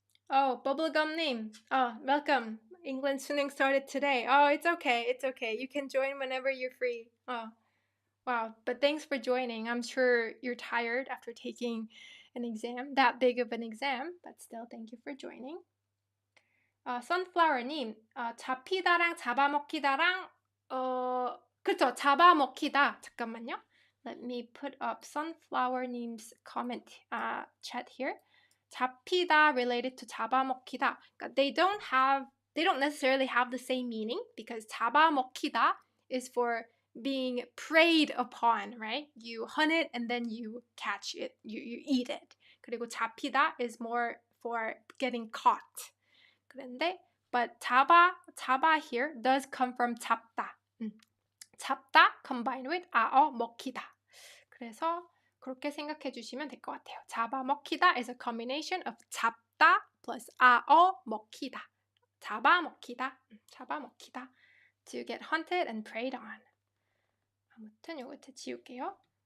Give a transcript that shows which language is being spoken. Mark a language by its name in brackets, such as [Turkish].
[English] Bubblegum-님. Welcome. England 수능 started today. It's okay. You can join whenever you're free. Wow. But thanks for joining. I'm sure you're tired after taking an exam, that big of an exam. But still, thank you for joining. Sunflower-님. [Korean] 잡히다랑 잡아먹히다랑 그쵸. 잡아먹히다. 잠깐만요. [English] Let me put up Sunflower-님's comment chat here. 잡히다 related to 잡아먹히다. They don't necessarily have the same meaning because 잡아먹히다 is for being preyed upon, right? You hunt it and then you catch it, you eat it. 그리고 잡히다 is more for getting caught. 그런데 but 잡아 here does come from 잡다. 잡다 combined with 먹히다. [Korean] 그래서 그렇게 생각해 주시면 될 것 같아요. [English] 잡아먹히다 is a combination of 잡다 plus 먹히다. [Korean] 잡아먹히다. 잡아먹히다. [English] To get hunted and preyed on. [Korean] 아무튼 요거 제 지울게요.